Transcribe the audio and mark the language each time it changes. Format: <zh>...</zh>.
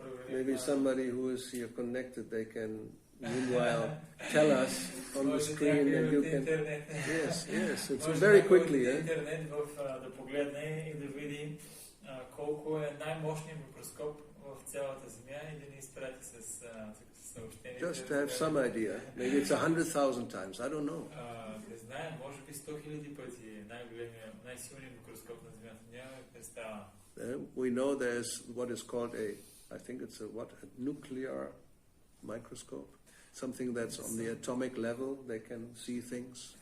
<en>Maybe somebody who is here connected, they can meanwhile tell us on the screen, and you can. Yes, it's very quickly.</en> <bg>Да погледне и да види колко е най-мощният микроскоп в цялата Земя и да ни изпрати с съобщение.</bg> <en>Just to have some idea. Maybe it's 100,000 times. I don't know.</en> <bg>Не знаем, може би 100,000 пъти най-големия, най-силният микроскоп на Земята. Нямаме представа.</bg> <en>We know there's what is called I think it's a nuclear microscope. Something that's on the atomic level. They can see things.</en>